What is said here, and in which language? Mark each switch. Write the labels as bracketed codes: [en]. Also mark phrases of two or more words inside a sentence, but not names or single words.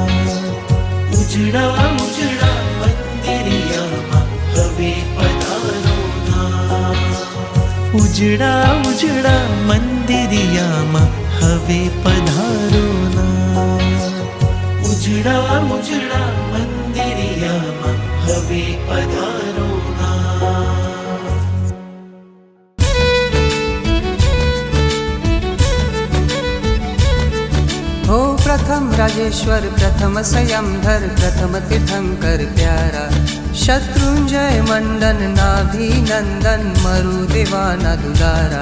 [gu] ઉજળા ઉજળા મંદિરિયામાં હવે પધારો ના. ઉજળા ઉજળા મંદિરિયામાં હવે પધારો ના. ઉજળા ઉજળા મંદિરિયામાં હવે પધારો ના. [hi] हो प्रथम राजेश्वर प्रथम संयमधर प्रथम तीर्थंकर प्यारा. शत्रुंजय मंडन नाभिनंदन मरुदेवाना दुलारा